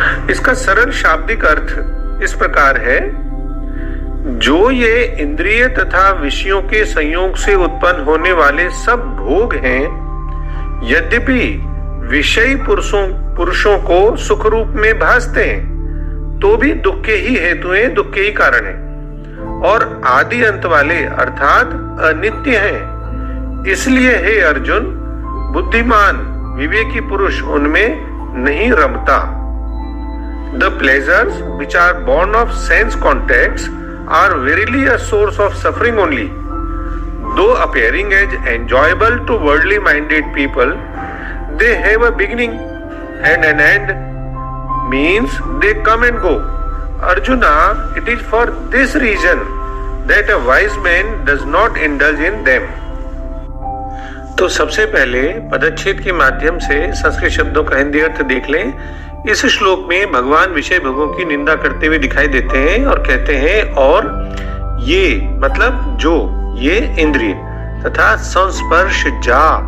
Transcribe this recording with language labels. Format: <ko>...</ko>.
<hi>इसका सरल शाब्दिक अर्थ इस प्रकार है, जो ये इंद्रिय तथा विषयों के संयोग से उत्पन्न होने वाले सब भोग हैं, यद्यपि विषयी पुरुषों को सुख रूप में भासते हैं, तो भी दुख के ही हेतु हैं, दुख के ही कारण हैं और आदि अंत वाले अर्थात अनित्य हैं। इसलिए हे अर्जुन, बुद्धिमान विवेकी पुरुष उनमें नहीं रमता।</hi> <en>The pleasures which are born of sense contacts are verily a source of suffering only. Though appearing as enjoyable to worldly minded people, they have a beginning and an end, means they come and go. Arjuna, it is for this reason that a wise man does not indulge in them.</en> <hi>तो सबसे पहले पदच्छेद के माध्यम से संस्कृत शब्दों का हिंदी अर्थ देख लें। इस श्लोक में भगवान विषय भोगों की निंदा करते हुए दिखाई देते हैं और कहते हैं, और ये मतलब जो ये इंद्रिय तथा संस्पर्श जा</hi>